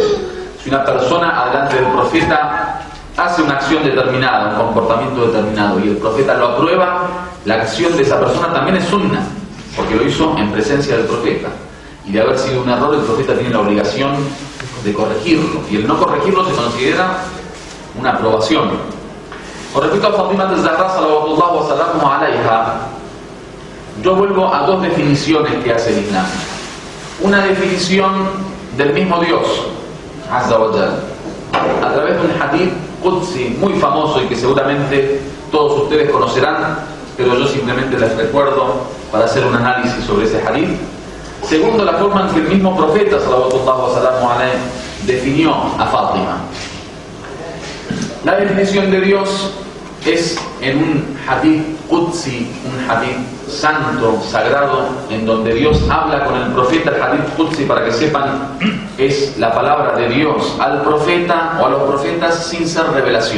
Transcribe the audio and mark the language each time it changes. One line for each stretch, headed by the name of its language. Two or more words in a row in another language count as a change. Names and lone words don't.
Spanish: Si una persona delante del profeta hace una acción determinada, un comportamiento determinado, y el profeta lo aprueba, la acción de esa persona también es sunna, porque lo hizo en presencia del profeta. y de haber sido un error, el profeta tiene la obligación de corregirlo, y el no corregirlo se considera una aprobación. Con respecto a Fatima al-Zahra,
Arabic: صلوات الله وسلامه عليها,
Spanish: yo vuelvo a dos definiciones que hace el Islam. Una definición del mismo Dios,
Arabic: عز وجل,
Spanish: a través de un
Arabic: حديث قدسي
Spanish: muy famoso y que seguramente todos ustedes conocerán, pero yo simplemente les recuerdo para hacer un análisis sobre ese hadith. Segundo, la forma en que el mismo profeta,
Arabic: صلوات الله وسلامه عليه,
Spanish: definió a Fátima. La definición de Dios es en un
Arabic: حديث قدسي,
Spanish: un hadith santo, sagrado, en donde Dios habla con el profeta. El
Arabic: حديث قدسي,
Spanish: para que sepan, es la palabra de Dios al profeta o a los profetas sin ser revelación.